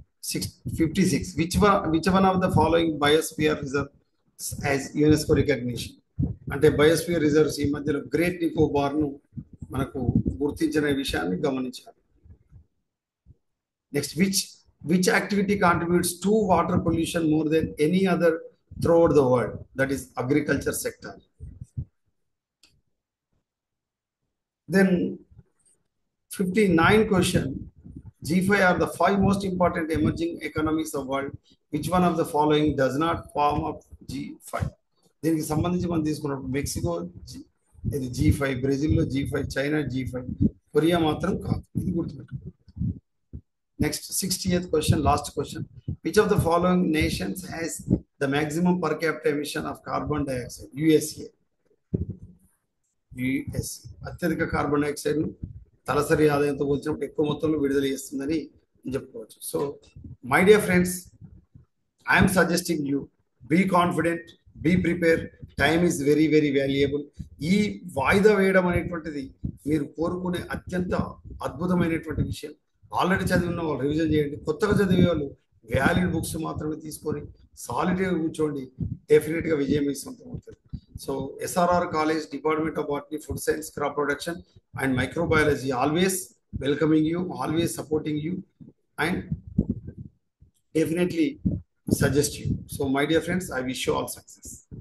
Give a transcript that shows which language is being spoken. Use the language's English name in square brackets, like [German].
[English] 56, which one of the following biosphere reserves as UNESCO recognition. [Telugu] అంటే biosphere reserves ఈ మధ్యలో great Nicobar ను మనకు గుర్తించిన విషయాన్ని గమనించాలి. [English] Next, which activity contributes to water pollution more than any other throughout the world, that is agriculture sector. Then 59 question, G5 are the 5 most important emerging economies of the world. Which one of the following does not form up G5? [Telugu] దీనికి సంబంధించి మనం తీసుకున్నప్పుడు Mexico ఇది G5, బ్రెజిల్లో G5, China G5, Korea మాత్రం కాదు. ఇది గుర్తుపెట్టుకోండి. [English] Next, 60th question, last question. Which of the following nations has the maximum per capita emission of carbon dioxide? USA. [Telugu] US అత్యధిక కార్బన్ డైఆక్సైడ్ ను తలసరి ఆదాయంతో పోల్చినప్పుడు ఎక్కువ మొత్తంలో విడుదల చేస్తుందని చెప్పుకోవచ్చు. [English] So my dear friends, I'm suggesting you be confident, be prepare. Time is very very valuable. [Telugu] ఈ వాయిదా వేయడం అనేటువంటిది మీరు కోరుకునే అత్యంత అద్భుతమైనటువంటి విషయం. ఆల్రెడీ చదివిన వాళ్ళు రివిజన్ చేయండి. కొత్తగా చదివే వాళ్ళు వ్యాలిడ్ బుక్స్ మాత్రమే తీసుకొని సాలిడ్గా కూర్చోండి. డెఫినెట్గా విజయం మీ సొంతం అవుతుంది. [English] So SRR College, Department of Botany, Food Science, Crop Production and Microbiology always welcoming you, always supporting you and definitely suggest you. So my dear friends, I wish you all success.